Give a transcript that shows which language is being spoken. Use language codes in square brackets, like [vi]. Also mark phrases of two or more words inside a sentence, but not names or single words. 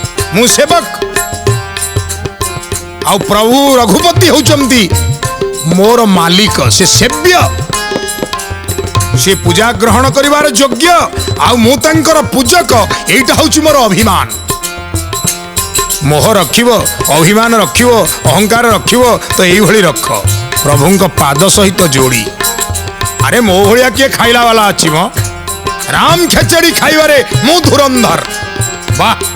[or] ମୁଁ ସେବକ ଆ ପ୍ରଭୁ ରଘୁପତି ହେଉଛନ୍ତି ମୋର ମାଲିକ ସେ ସେବ୍ୟ ସେ ପୂଜା ଗ୍ରହଣ କରିବାର ଯୋଗ୍ୟ ଆ ମୁଁ ତାଙ୍କର ପୂଜକ ଏଇଟା ହେଉଛି ମୋର ଅଭିମାନ ମୋହ ରଖିବ ଅଭିମାନ ରଖିବ ଅହଂକାର ରଖିବ ତ ଏଇ ଭଳି ରଖ ପ୍ରଭୁଙ୍କ ପାଦ ସହିତ ଯୋଡ଼ି ଅରେ ମୋ ଭଳିଆ କିଏ ଖାଇଲା ବାଲା ଅଛି ମୋ ରାମ ଖେଚଡ଼ି ଖାଇବାରେ ମୁଁ ଧୁରନ୍ଧର ୱାହ